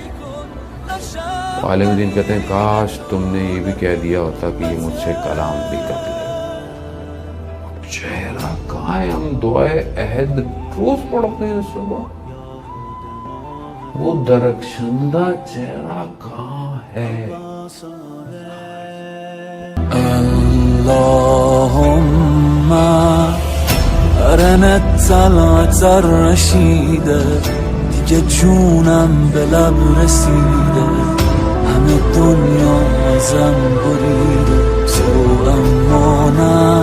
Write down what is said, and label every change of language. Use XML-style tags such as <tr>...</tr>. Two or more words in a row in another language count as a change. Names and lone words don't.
<ur>عالم دین کہتے ہیں کاش تم نے یہ بھی کہہ دیا ہوتا کہ یہ مجھ سے کلام بھی کر لے. چہرہ کہاں ہے؟ ہم دعائے عہد روز پڑھتے ہیں صبح، وہ درخشندہ چہرہ کہاں ہے؟</ur> <ar>اللهم أرنا الطلعت الرشيدة،</ar> <fa>دیگه جونم به لب رسیده، همه دنیا ازم بریده، تو اما نه</fa>